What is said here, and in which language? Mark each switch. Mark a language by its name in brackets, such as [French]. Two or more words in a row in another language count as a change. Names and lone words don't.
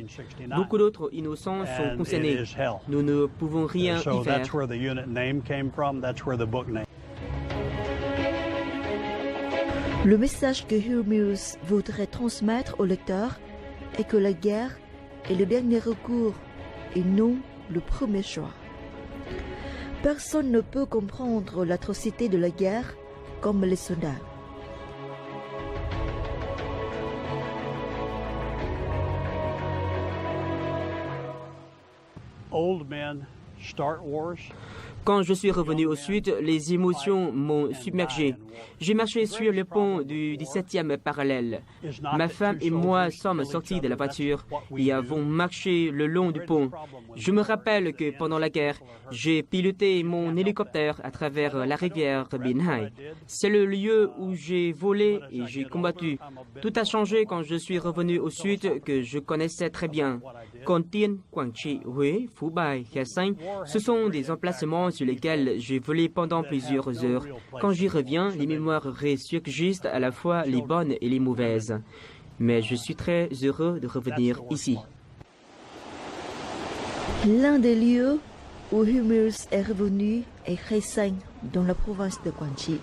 [French] Beaucoup d'autres innocents sont concernés. Nous ne pouvons rien y faire. Le message que Hugh Mills voudrait transmettre au lecteur est que la guerre est le dernier recours et non le premier choix. Personne ne peut comprendre l'atrocité de la guerre comme les soldats. [English] Old men start wars. [French] Quand je suis revenu au sud, les émotions m'ont submergé. J'ai marché sur le pont du 17e parallèle. Ma femme et moi sommes sortis de la voiture et avons marché le long du pont. Je me rappelle que pendant la guerre, j'ai piloté mon hélicoptère à travers la rivière Binhai. C'est le lieu où j'ai volé et j'ai combattu. Tout a changé quand je suis revenu au sud que je connaissais très bien. Con Tien, Quảng Trị, Huế, Phú Bài, Khe Sanh, ce sont des emplacements sur lesquels j'ai volé pendant plusieurs heures. Quand j'y reviens, les mémoires ressurgissent à la fois les bonnes et les mauvaises. Mais je suis très heureux de revenir ici. L'un des lieux où Hugh Mills est revenu est Khe Sanh, dans la province de Quảng Trị.